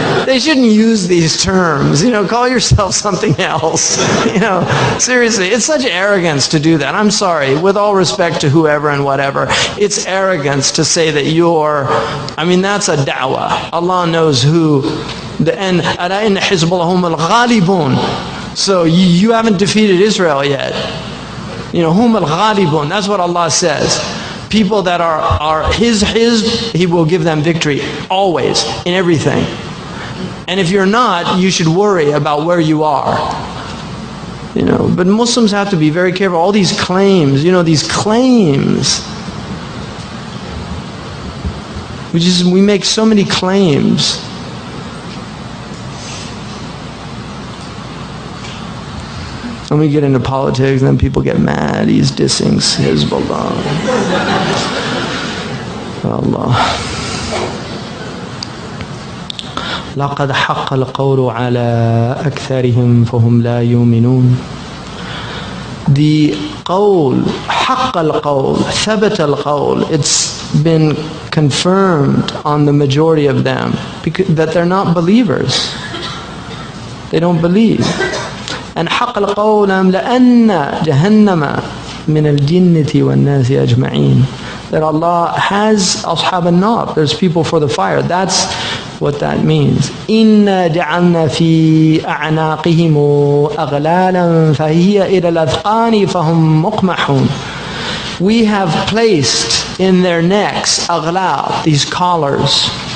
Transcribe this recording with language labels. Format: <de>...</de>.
<en>They shouldn't use these terms. Call yourself something else. Seriously, it's such arrogance to do that. I'm sorry, with all respect to whoever and whatever, it's arrogance to say that that's a da'wah. Allah knows who.</en> <ar>And أَلَا إِنَّ حِزْبَ اللَّهِ هُمُ الْغَالِبُونَ.</ar> <en>So you haven't defeated Israel yet.</en> <ar>هُمُ الْغَالِبُونَ.</ar> <en>That's what Allah says. People that are His, He will give them victory always in everything. And if you're not, you should worry about where you are. But Muslims have to be very careful. All these claims, these claims. We make so many claims. When we get into politics, then people get mad. He's dissing Hezbollah. Allah.</en> <ar>لقد حق القول على أكثرهم فهم لا يؤمنون.</ar> <en>The qawl,</en> <ar>حق القول, ثبت القول,</ar> <en>it's been confirmed on the majority of them that they're not believers. They don't believe.</en> <ar>And حق القول لأن جهنم من الجنة والناس أجمعين.</ar> <en>That Allah has</en> <ar>أصحاب النار.</ar> <en>There's people for the fire. That's what that means.</en> <ar>إِنَّا جَعَلْنَا فِي أَعْنَاقِهِمْ أَغْلَالًا فَهِيَ إِلَى الْأَذْقَانِ فَهُمْ مُقْمَحُونَ.</ar> <en>We have placed in their necks أغلال, these collars.</en>